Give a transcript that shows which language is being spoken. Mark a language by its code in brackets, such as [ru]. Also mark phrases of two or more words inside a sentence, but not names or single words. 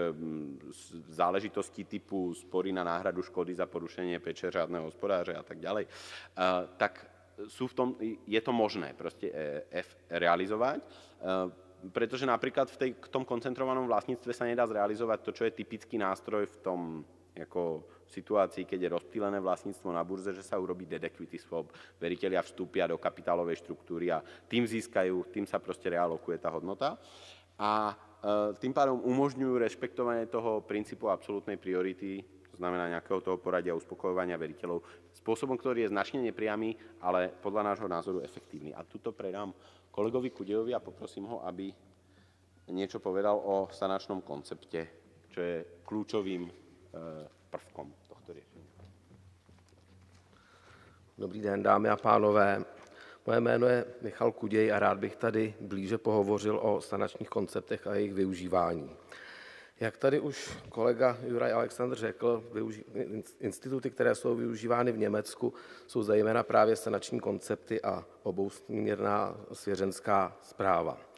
[sk] záležitostí typu spory na náhradu škody za porušenie [cs] péče řádneho hospodáře [sk] a tak ďalej, tak je to možné proste realizovať, pretože napríklad v tom koncentrovanom vlastníctve sa nedá zrealizovať to, čo je typický nástroj v tom ako situácii, keď je rozptýlené vlastníctvo na burze, že sa urobí [en] dead equity swap, [sk] veritelia vstúpia do kapitálovej štruktúry a tým sa proste realokuje tá hodnota. A tým pádom umožňujú rešpektovanie toho princípu absolútnej priority, to znamená nejakého toho poradia uspokojovania veriteľov, spôsobom, ktorý je značne nepriamy, ale podľa nášho názoru efektívny. A tuto predám kolegovi Kudejovi a poprosím ho, aby niečo povedal o sanačnom koncepte, čo je kľúčovým prvkom tohto riešenia. [cs] Dobrý den, dámy a pánové. Moje jméno je Michal Kuděj a rád bych tady blíže pohovořil o sanačních konceptech a jejich využívání. Jak tady už kolega Juraj Alexander řekl, instituty, které jsou využívány v Německu, jsou zejména právě sanační koncepty a obousměrná svěřenská správa.